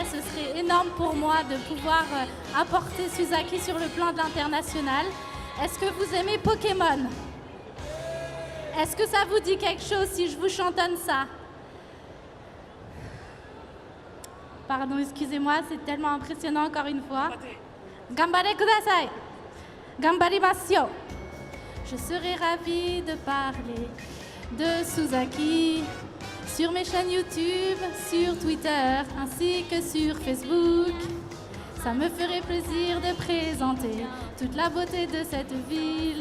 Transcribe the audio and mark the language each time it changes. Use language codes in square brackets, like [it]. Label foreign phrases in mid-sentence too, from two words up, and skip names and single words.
[fr] Ce serait énorme pour moi de pouvoir apporter Susaki sur le plan de l'international. Est-ce que vous aimez Pokémon? Est-ce que ça vous dit quelque chose si je vous chantonne ça? Pardon, excusez-moi, c'est tellement impressionnant encore une fois. [ja] 頑張れ ください. 頑張ります よ. [fr] Je serais ravie de parler de Susaki sur mes chaînes YouTube, sur Twitter ainsi que sur Facebook. Ça me ferait plaisir de présenter toute la beauté de cette ville.